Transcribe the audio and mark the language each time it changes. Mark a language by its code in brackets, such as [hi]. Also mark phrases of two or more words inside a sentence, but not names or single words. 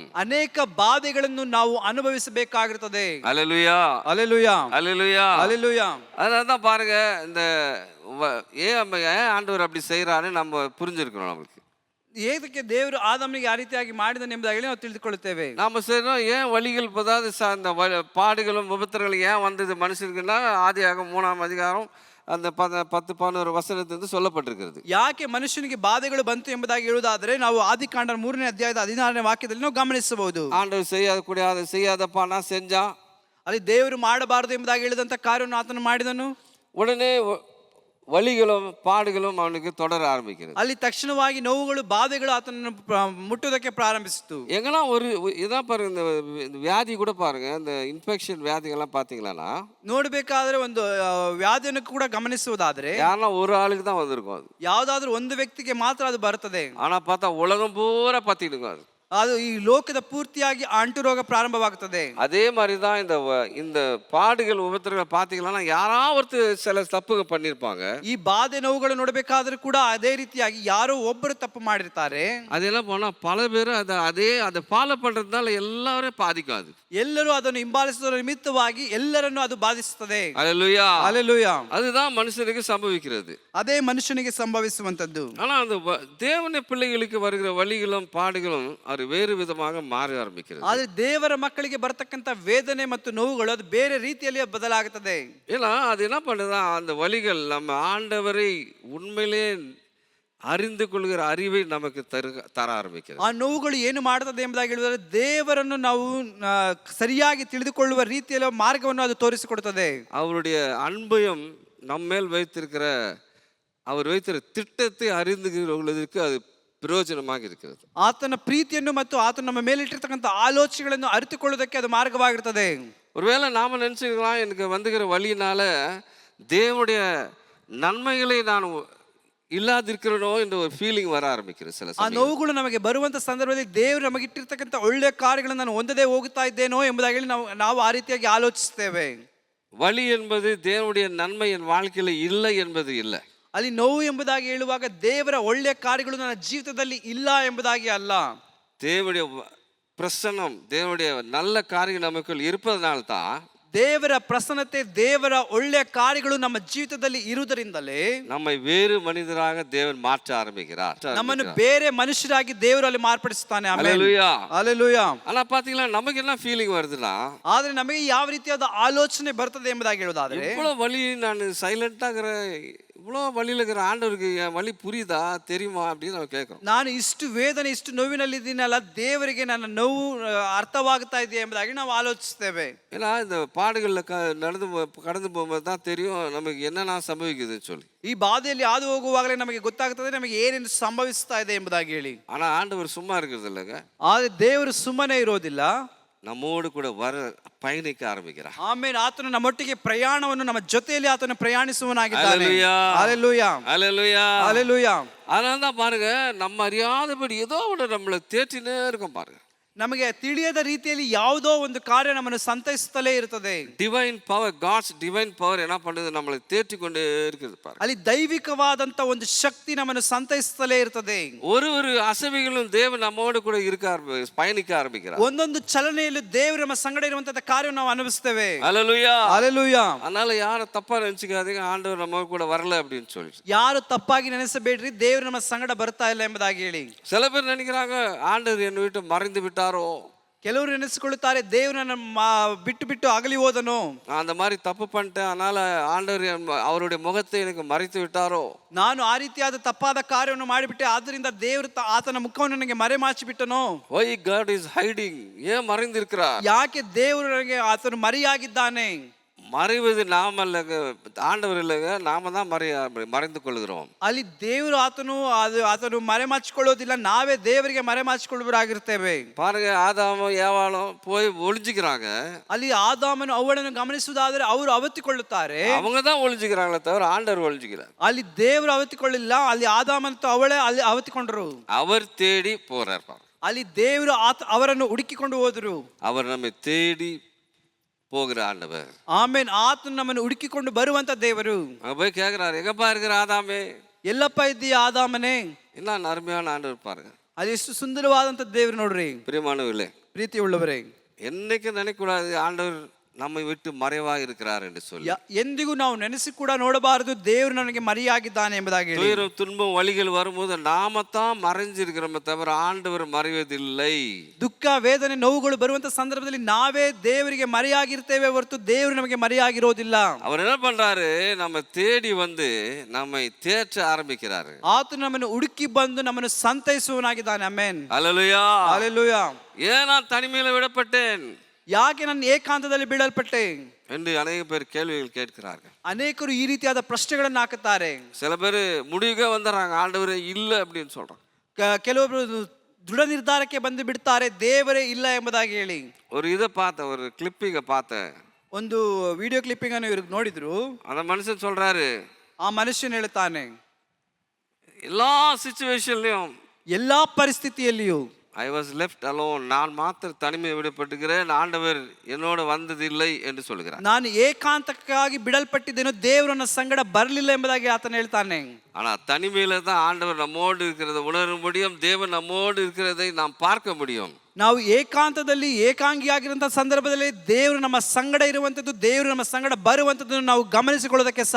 [kn] ಅನೇಕ ಬಾಧೆಗಳನ್ನು ನಾವು ಅನುಭವಿಸಬೇಕಾಗಿರುತ್ತದೆ. [ta] அல்லேலூயா, அல்லேலூயா, அல்லேலூயா, அல்லேலூயா. அதனால தான் பாருங்க, இந்த ஏன் ஆண்டவர் அப்படி செய்யறாரு நம்ம புரிஞ்சிருக்கணும். நமக்கு [kn] ಏದಕ್ಕೆ ದೇವರು ಆದಾಮನಿಗೆ ಆ ರೀತಿಯಾಗಿ ಮಾಡಿದನು ಎಂಬುದಾಗಿ ನಾವು ತಿಳಿದುಕೊಳ್ಳುತ್ತೇವೆ. [ta] நாம செய்யறோம், ஏன் வழிகள் அதாவது அந்த பாடுகளும் விபத்துகளும் ஏன் வந்தது மனுஷனுக்குன்னா, ஆதியாகமம் 3ஆம் அதிகாரம் அந்த 10-11 வசனத்திலிருந்து சொல்லப்பட்டிருக்கிறது. [kn] ಯಾಕೆ ಮನುಷ್ಯನಿಗೆ ಬಾಧೆಗಳು ಬಂತು ಎಂಬುದಾಗಿ ಹೇಳುವುದಾದರೆ ನಾವು ಆದಿಕಾಂಡ 3ನೇ ಅಧ್ಯಾಯದ 16ನೇ ವಾಕ್ಯದಲ್ಲಿ ನಾವು ಗಮನಿಸಬಹುದು. [ta] ஆண்டவர் செய்யாதப்பா நான் செஞ்சா, [kn] ಅಲ್ಲಿ ದೇವರು ಮಾಡಬಾರದು ಎಂಬುದಾಗಿ ಹೇಳಿದಂತ ಕಾರ್ಯವನ್ನು ಆತನು ಮಾಡಿದನು. [ta] உடனே வலிகளும் பாடுகளும் அவனுக்கு தொடர ஆரம்பிக்கிறது. [kn] ಅಲ್ಲಿ ತಕ್ಷಣವಾಗಿ ನೋವುಗಳು ಬಾಧೆಗಳು ಆತನನ್ನು ಮುಟ್ಟುವುದಕ್ಕೆ ಪ್ರಾರಂಭಿಸಿತು. [ta] எங்கன்னா இதான் பாருங்க, இந்த வியாதி கூட பாருங்க, இந்த இன்ஃபெக்ஷன் வியாதிகள்லாம் பார்த்தீங்களா, [kn] ನೋಡಬೇಕಾದ್ರೆ ಒಂದು ವ್ಯಾಧಿಯನ್ನು ಕೂಡ ಗಮನಿಸುವುದಾದ್ರೆ [ta] யாருன்னா ஒரு ஆளுக்கு தான் வந்திருக்கும். அது [kn] ಯಾವುದಾದ್ರೂ ಒಂದು ವ್ಯಕ್ತಿಗೆ ಮಾತ್ರ ಅದು ಬರುತ್ತದೆ. [ta] ஆனா பார்த்தா உலகம் பூரா பத்திடுங்க. [kn] ಅದು ಈ ಲೋಕದ ಪೂರ್ತಿಯಾಗಿ ಅಂಟು ರೋಗ ಪ್ರಾರಂಭವಾಗುತ್ತದೆ. [ta] அதே மாதிரி தான் இந்த பாடுகள் உபத்திரங்கள் பார்த்தீங்கன்னா, யாராவது சில தப்புகள் பண்ணியிருப்பாங்க. [kn] ಈ ಬಾಧೆ ನೋವುಗಳು ನೋಡಬೇಕಾದ್ರೂ ಕೂಡ ಅದೇ ರೀತಿಯಾಗಿ ಯಾರೋ ಒಬ್ಬರು ತಪ್ಪು ಮಾಡಿರ್ತಾರೆ. [ta] அதெல்லாம் போனா பல பேர் அதை ஃபாலோ பண்றதுனால எல்லாரும் பாதிக்கும். அது [kn] ಎಲ್ಲರೂ ಅದನ್ನು ಹಿಂಬಾಲಿಸುವುದರ ನಿಮಿತ್ತವಾಗಿ ಎಲ್ಲರನ್ನು ಅದು ಬಾಧಿಸುತ್ತದೆ. [ta] அல்லேலூயா, அல்லேலூயா. அதுதான் மனுஷனுக்கு சம்பவிக்கிறது. [kn] ಅದೇ ಮನುಷ್ಯನಿಗೆ ಸಂಭವಿಸುವಂತದ್ದು. [ta] ஆனா அந்த தேவனுடைய பிள்ளைகளுக்கு வருகிற வலிகளும் பாடுகளும் வேறு விதமாக மாற ஆரம்பிக்கிறது. [kn] ಆದ್ರೆ ದೇವರ ಮಕ್ಕಳಿಗೆ ಬರತಕ್ಕಂತ ವೇದನೆ ಮತ್ತು ನೋವುಗಳು ಅದು ಬೇರೆ ರೀತಿಯಲ್ಲಿ ಬದಲಾಗುತ್ತದೆ. [ta] ஏன்னா அது என்ன பண்ணுதா, அந்த வழிகள் நம்ம ஆண்டவரை உண்மையிலே அறிந்து கொள்கிற அறிவை நமக்கு தர ஆரம்பிக்கிறது. [kn] ಆ ನೋವುಗಳು ಏನು ಮಾಡುತ್ತದೆ ಎಂಬುದಾಗಿ ಹೇಳಿದರೆ ದೇವರನ್ನು ನಾವು ಸರಿಯಾಗಿ ತಿಳಿದುಕೊಳ್ಳುವ ರೀತಿಯಲ್ಲಿ ಮಾರ್ಗವನ್ನು ಅದು ತೋರಿಸಿಕೊಡುತ್ತದೆ. [ta] அவருடைய அன்பையும் நம்மேல் வைத்திருக்கிற அவர் வைத்திருக்கிற திட்டத்தை அறிந்து கொள்வதற்கு அது ಪ್ರಯೋಜನವಾಗಿ இருக்கிறது. [kn] ಆತನ ಪ್ರೀತಿಯನ್ನು ಮತ್ತು ಆತನ ನಮ್ಮ ಮೇಲಿಟ್ಟಿರ್ತಕ್ಕಂಥ ಆಲೋಚನೆಗಳನ್ನು ಅರಿತುಕೊಳ್ಳುವುದಕ್ಕೆ ಅದು ಮಾರ್ಗವಾಗಿರುತ್ತದೆ. [ta] ஒருவேளை நாம நினைச்சுக்கலாம், எனக்கு வந்துகிற வழியினால தேவனுடைய நன்மைகளை நான் ಇಲ್ಲದಿರ್க்கிறನೋ ಎன்ற ஒரு ஃபீலிங் வர ஆரம்பிக்கிறது. சில [kn] ಆ ನೋವುಗಳು ನಮಗೆ ಬರುವಂತ ಸಂದರ್ಭದಲ್ಲಿ ದೇವರು ನಮಗೆ ಇಟ್ಟಿರ್ತಕ್ಕಂಥ ಒಳ್ಳೆಯ ಕಾರ್ಯಗಳನ್ನು ನಾನು ಹೊಂದದೇ ಹೋಗುತ್ತಾ ಇದ್ದೇನೋ ಎಂಬುದಾಗಿ ನಾವು ಆ ರೀತಿಯಾಗಿ ಆಲೋಚಿಸ್ತೇವೆ. [ta] வலி என்பது தேவனுடைய நன்மை என் வாழ்க்கையில் இல்லை என்பது இல்லை. [kn] ಅಲ್ಲಿ ನೋವು ಎಂಬುದಾಗಿ ಹೇಳುವಾಗ ದೇವರ ಒಳ್ಳೆಯ ಕಾರ್ಯಗಳು ನನ್ನ ಜೀವಿತದಲ್ಲಿ ಇಲ್ಲ ಎಂಬುದಾಗಿ ಅಲ್ಲ. [ta] தேவனுடைய பிரசன்னம், தேவனுடைய நல்ல காரியம் நமக்குள் இருப்பதனால்தான் [kn] ದೇವರ ಪ್ರಸನ್ನತೆ, ದೇವರ ಒಳ್ಳೆಯ ಕಾರ್ಯಗಳು ನಮ್ಮ ಜೀವಿತದಲ್ಲಿ ಇರುವುದರಿಂದಲೇ [ta] நம்மை வேறு மனிதராக தேவன் மாற்ற ஆரம்பிக்கிறார். [kn] ನಮ್ಮನ್ನು ಬೇರೆ ಮನುಷ್ಯರಾಗಿ ದೇವರು ಅಲ್ಲಿ ಮಾರ್ಪಡಿಸುತ್ತಾನೆ. [ta] ஹல்லேலூயா. [kn] ಹಲ್ಲೆಲೂಯಾ. [ta] ஆனா பாத்தீங்களா, நமக்கு என்ன ஃபீலிங் வருதுன்னா, [kn] ಆದ್ರೆ ನಮಗೆ ಯಾವ ರೀತಿಯಾದ ಆಲೋಚನೆ ಬರ್ತದೆ ಎಂಬುದಾಗಿ ಹೇಳುವುದಾದ್ರೆ, [ta] இவ்வளவு வலி நான் சைலண்டா இவ்வளோ வழியில் இருக்கிற ஆண்டவருக்கு என் வழி புரியுதா தெரியுமா அப்படின்னு [kn] ನಾವು ಕೇಳ್ಕೊ. ನಾನು ಇಷ್ಟು ವೇದನೆ, ಇಷ್ಟು ನೋವಿನಲ್ಲಿದ್ದೀನಲ್ಲ, ದೇವರಿಗೆ ನನ್ನ ನೋವು ಅರ್ಥವಾಗುತ್ತಾ ಇದೆಯಾ ಎಂಬುದಾಗಿ ನಾವು ಆಲೋಚಿಸ್ತೇವೆ. [ta] ஏன்னா இந்த பாடுகளில் கடந்து போகும்போது தான் தெரியும் நமக்கு என்னென்ன சம்பவிக்குதுன்னு சொல்லி. [kn] ಈ ಬಾಧೆಯಲ್ಲಿ ಹಾದು ಹೋಗುವಾಗಲೇ ನಮಗೆ ಗೊತ್ತಾಗ್ತದೆ ನಮಗೆ ಏನೇನು ಸಂಭವಿಸ್ತಾ ಇದೆ ಎಂಬುದಾಗಿ ಹೇಳಿ. [ta] ஆனால் ಆಂಡவர் சும்மா இருக்கிறது இல்லைங்க. [kn] ಆದರೆ ದೇವರು ಸುಮ್ಮನೆ ಇರೋದಿಲ್ಲ, [ta] நம்மோடு கூட பயணிக்க ஆரம்பிக்கிறார். [kn] ಆಮೇಲೆ ಆತನು ನಮ್ಮೊಟ್ಟಿಗೆ ಪ್ರಯಾಣವನ್ನು, ನಮ್ಮ ಜೊತೆಯಲ್ಲಿ ಆತನು ಪ್ರಯಾಣಿಸುವನಾಗಿದ್ದಾನೆ. ಹಲ್ಲೆಲೂಯಾ. [ta] ஹல்லேலூயா. [kn] ಹಲ್ಲೆಲೂಯಾ. [ta] அதனால தான் பாருங்க, நம்ம அறியாதபடி ஏதோ ஒன்று நம்மளை தேற்றினே இருக்கும் பாருங்க. [kn] ನಮಗೆ ತಿಳಿಯದ ರೀತಿಯಲ್ಲಿ ಯಾವುದೋ ಒಂದು ಕಾರ್ಯ ನಮ್ಮನ್ನು ಸಂತೈಸುತ್ತಲೇ ಇರುತ್ತದೆ. [en] divine power, God's divine power [ta] என்ன பண்ணுது, நம்மளை தேற்றிக்கொண்டே இருக்குது பாருங்க. [kn] ಅಲ್ಲಿ ದೈವಿಕವಾದಂತ ಒಂದು ಶಕ್ತಿ ನಮ್ಮನ್ನು ಸಂತೈಸುತ್ತಲೇ ಇರುತ್ತದೆ. [ta] ஒரு அசைவுகளும் தேவன் நம்மோடு கூட பயணிக்க ஆரம்பிக்கிறார். [kn] ಒಂದೊಂದು ಚಲನೆಯಲ್ಲೂ ದೇವರು ನಮ್ಮ ಸಂಗಡ ಇರುವಂತಹ ಕಾರ್ಯವನ್ನು ನಾವು ಅನುಭವಿಸ್ತೇವೆ. [ta] ஹல்லேலூயா. [kn] ಹಲ್ಲೆಲೂಯಾ. [ta] அதனால யாரும் தப்பா நினைச்சுக்காதீங்க, ஆண்டவர் நம்ம கூட வரல அப்படின்னு சொல்லி. [kn] ಯಾರು ತಪ್ಪಾಗಿ ನೆನೆಸಬೇಡ್ರಿ, ದೇವರು ನಮ್ಮ ಸಂಗಡ ಬರ್ತಾ ಇಲ್ಲ ಎಂಬುದಾಗಿ ಹೇಳಿ. [ta] சில பேர் நினைக்கிறாங்க, ஆண்டவர் என்னை விட்டு மறைந்து விட்டாரோ. [kn] ಕೆಲವರು ನೆನೆಸಿಕೊಳ್ಳುತ್ತಾರೆ, ದೇವರನ್ನ ಬಿಟ್ಟು ಬಿಟ್ಟು ಅಗಲಿ ಹೋದನು, [ta] அந்த மாதிரி தப்பு பண்ணிட்டேன், அதனால ஆண்டவர் அவருடைய முகத்தை எனக்கு மறைத்து விட்டாரோ. [kn] ನಾನು ಆ ರೀತಿಯಾದ ತಪ್ಪಾದ ಕಾರ್ಯವನ್ನು ಮಾಡಿಬಿಟ್ಟೆ, ಆದ್ದರಿಂದ ದೇವರು ಆತನ ಮುಖವನ್ನು ನನಗೆ ಮರೆಮಾಚಿ ಬಿಟ್ಟನು. [en] Why God is hiding? [ta] ஏன் மறைந்திருக்கிறார்? [kn] ಯಾಕೆ ದೇವರು ನನಗೆ ಆತನು ಮರೆಯಾಗಿದ್ದಾನೆ? [ta] மறைவது நாம இல்லைங்க, ஆண்டவர் இல்லைங்க, நாம தான் மறைந்து கொள்கிறோம். [kn] ಅಲ್ಲಿ ದೇವರು ಆತನು ಮರೆಮಾಚಿಕೊಳ್ಳೋದಿಲ್ಲ, ನಾವೇ ದೇವರಿಗೆ ಮರೆಮಾಚಿಕೊಳ್ಳುವರಾಗಿರ್ತೇವೆ. [ta] பாருங்க, ஆதாமும் ஏவாளும் போய் ஒளிஞ்சுக்கிறாங்க. [kn] ಅಲ್ಲಿ ಆದಾಮನು ಅವಳನ್ನು ಗಮನಿಸುವುದಾದರೆ ಅವರು ಅವತ್ತಿಕೊಳ್ಳುತ್ತಾರೆ, [ta] அவங்க தான் ஒளிஞ்சுக்கிறாங்களே தவிர ஆண்டவர் ஒளிஞ்சுக்கிறார். [kn] ಅಲ್ಲಿ ದೇವರು ಅವತ್ತಿಕೊಳ್ಳಿಲ್ಲ, ಅಲ್ಲಿ ಆದಾಮನು ಅವಳೇ ಅಲ್ಲಿ ಅವತ್ತಿಕೊಂಡರು. [ta] அவர் தேடி போறார். [kn] ಅಲ್ಲಿ ದೇವರು ಅವರನ್ನು ಹುಡುಕಿಕೊಂಡು ಹೋದರು. [ta] அவர் நம்மை தேடி போகிற ஆண்டவர். [kn] ಆಮೇನ್ ಆತನು ನಮ್ಮನ್ನು ಹುಡುಕಿಕೊಂಡು ಬರುವಂತ ದೇವರು. [ta] போய் கேட்கிறாரு, எங்கப்பா இருக்கிற ஆதாமே, [kn] ಎಲ್ಲಪ್ಪ ಇದ್ದೀಯ ಆದಾಮನೇ? [ta] என்ன அருமையான ஆண்டவர் பாருங்க. [kn] ಅದು ಎಷ್ಟು ಸುಂದರವಾದಂತ ದೇವರು ನೋಡ್ರಿ. [ta] பிரியமானவர்களே, [kn] ಪ್ರೀತಿ ಉಳ್ಳವರೇ, [ta] என்னைக்கு நினைக்கூடாது ஆண்டவர் நம்மை விட்டு மறைவாக இருக்கிறார் என்று சொல்லி. [kn] ಎಂದಿಗೂ ನಾವು ನೆನೆಸಿ ಕೂಡ ನೋಡಬಾರದು ದೇವರು ನನಗೆ ಮರೆಯಾಗಿದ್ದಾನೆ ಎಂಬುದಾಗಿ. [ta] துயரம், துன்பம், வலிகள் வரும்போது நாம தான் மறைஞ்சிருக்கிறோமே தவிர ஆண்டவர் மறைவதில்லை. [kn] ದುಃಖ, ವೇದನೆ, ನೋವುಗಳು ಬರುವಂತ ಸಂದರ್ಭದಲ್ಲಿ ನಾವೇ ದೇವರಿಗೆ ಮರೆಯಾಗಿರ್ತೇವೆ ಹೊರತು ದೇವರು ನಮಗೆ ಮರೆಯಾಗಿರೋದಿಲ್ಲ. [ta] அவர் என்ன பண்றாரு, நம்ம தேடி வந்து நம்மை தேற்ற ஆரம்பிக்கிறாரு. [kn] ಆತನು ನಮ್ಮನ್ನು ಹುಡುಕಿ ಬಂದು ನಮ್ಮನ್ನು ಸಂತೈಸುವನಾಗಿದ್ದಾನೆ. ಆಮೆನ್. [ta] ஹல்லேலூயா. [kn] ಹಲ್ಲೆಲೂಯಾ. [ta] ஏன் நான் தனிமையில விடப்பட்டேன், [kn] ಯಾಕೆ ನಾನು ಏಕಾಂತದಲ್ಲಿ ಬೀಳಲ್ಪಟ್ಟೆ [ta] என்று ಅನೇಕ பேர் கேள்விகள் கேட்கிறார்கள். [kn] ಅನೇಕರು ಈ ರೀತಿಯಾದ ಪ್ರಶ್ನೆಗಳನ್ನು ಹಾಕುತ್ತಾರೆ. [ta] சில பேர் முடிவுக்கே வந்துடுறாங்க, ஆண்டவரே இல்லை அப்படின்னு சொல்றாங்க. [kn] ಕೆಲವೊಬ್ರು ದೃಢ ನಿರ್ಧಾರಕ್ಕೆ ಬಂದು ಬಿಡ್ತಾರೆ, ದೇವರೇ ಇಲ್ಲ ಎಂಬುದಾಗಿ ಹೇಳಿ. [ta] ஒரு இதை பார்த்தேன், ஒரு கிளிப்பிங்க பார்த்தேன். [kn] ಒಂದು ವಿಡಿಯೋ ಕ್ಲಿಪ್ಪಿಂಗ್ ಅನ್ನು ಇವ್ರಿಗೆ ನೋಡಿದ್ರು. [ta] அந்த மனுஷன் சொல்றாரு, [kn] ಆ ಮನುಷ್ಯನು ಹೇಳ್ತಾನೆ, [ta] எல்லா சிச்சுவேஷன்லயும், [kn] ಎಲ್ಲಾ ಪರಿಸ್ಥಿತಿಯಲ್ಲಿಯೂ [en] I was left alone, [ta] நான் மாத்திர தனிமை விடப்பட்டுகிறேன், ஆண்டவர் என்னோட வந்ததில்லை என்று சொல்கிறார். [kn] ನಾನು ಏಕಾಂತಕ್ಕಾಗಿ ಬಿಡಲ್ಪಟ್ಟಿದ್ದೇನೋ, ದೇವರು ನನ್ನ ಸಂಗಡ ಬರಲಿಲ್ಲ ಎಂಬುದಾಗಿ ಆತನು ಹೇಳ್ತಾನೆ. [ta] ஆனா தனிமையில தான் ஆண்டவர் நம்மோடு இருக்கிறதை உணர முடியும், தேவன் நம்மோடு இருக்கிறதை நாம் பார்க்க முடியும். [kn] ನಾವು ಏಕಾಂತದಲ್ಲಿ ಏಕಾಂಗಿಯಾಗಿರುವಂತಹ ಸಂದರ್ಭದಲ್ಲಿ ದೇವರು ನಮ್ಮ ಸಂಗಡ ಇರುವಂತದ್ದು, ದೇವರು ನಮ್ಮ ಸಂಗಡ ಬರುವಂತದ್ದನ್ನು ನಾವು ಗಮನಿಸಿಕೊಳ್ಳೋದಕ್ಕೆ ಸಾಧ್ಯ.